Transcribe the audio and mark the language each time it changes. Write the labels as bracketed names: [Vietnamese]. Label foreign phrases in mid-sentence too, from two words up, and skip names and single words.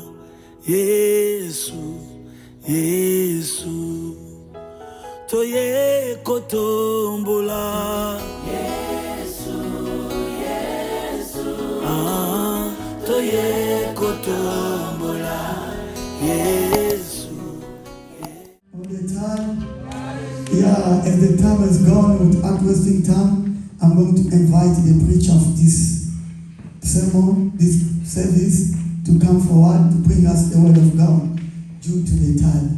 [Lingala] Yesu, Yesu, toye kotombola. Yesu, Yesu, toye kotombola. Yesu. [English] All the time. Yeah, as the time has gone with wasting time, I'm going to invite the preacher of this sermon, this service, to come forward to bring us the word of God due to the time.